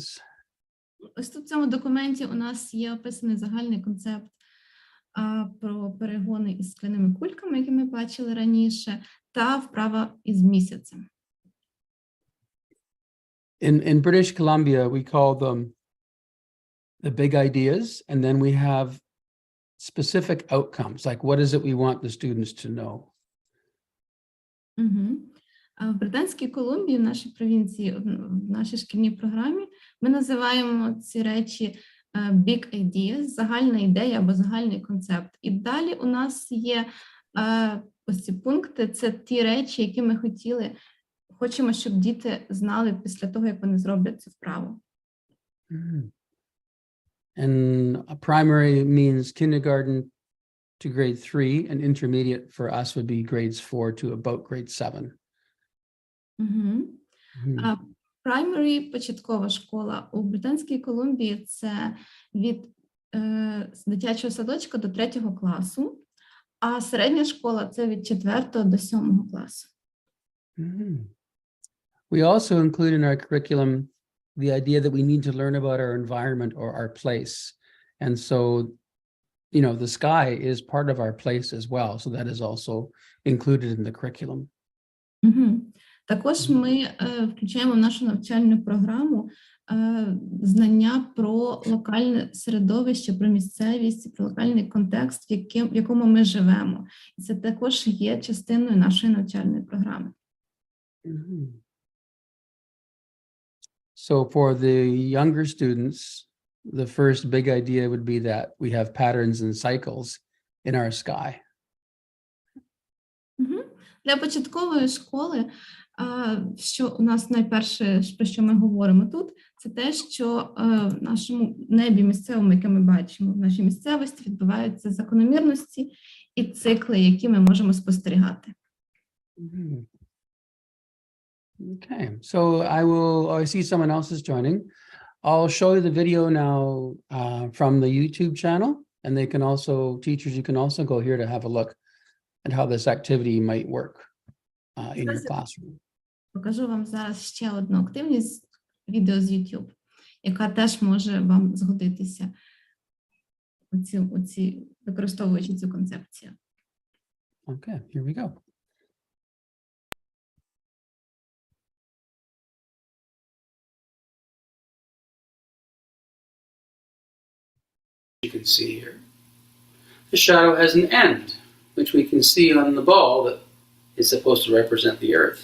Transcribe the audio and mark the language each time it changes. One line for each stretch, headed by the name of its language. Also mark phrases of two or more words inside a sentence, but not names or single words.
Ukrainian: Ось тут в цьому документі у нас є описаний загальний концепт про перегони із скляними кульками, які ми бачили раніше, та вправа із місяцем.
English: In British Columbia, we call them the big ideas, and then we have specific outcomes, like what is it we want the students to know?
Ukrainian: Угу. В Британській Колумбії, в нашій провінції, в нашій шкільній програмі, ми називаємо ці речі
English: big ideas,
Ukrainian: загальна ідея або загальний концепт. І далі у нас є ось ці пункти, це ті речі, які ми хочемо, щоб діти знали після того, як вони зроблять цю вправу.
English: And a primary means kindergarten to grade 3, and intermediate for us would be grades 4 to about grade 7. Primary,
Ukrainian: початкова школа у Британській Колумбії, це від дитячого садочка до 3 класу, а середня школа – це від 4 до 7 класу.
English: We also include in our curriculum the idea that we need to learn about our environment or our place. And so, you know, the sky is part of our place as well. So that is also included in the curriculum.
Ukrainian: Також ми включаємо в нашу навчальну програму знання про локальне середовище, про місцевість, про локальний контекст, в якому ми живемо. І це також є частиною нашої навчальної програми.
English: So for the younger students, the first big idea would be that we have patterns and cycles in our sky.
Ukrainian: Для початкової школи, що у нас найперше, про що ми говоримо тут, це те, що в нашому небі місцевому, яке ми бачимо, в нашій місцевості відбуваються закономірності і цикли, які ми можемо спостерігати.
English: Okay, so I see someone else is joining. I'll show you the video now from the YouTube channel, and they can also, teachers, you can also go here to have a look at how this activity might work in your classroom.
Ukrainian: Покажу вам зараз ще одну активність, відео з YouTube, яка теж може вам згодитися, використовуючи цю концепцію.
English: Okay, here we go. You can see here, the shadow has an end, which we can see on the ball that is supposed to represent the earth.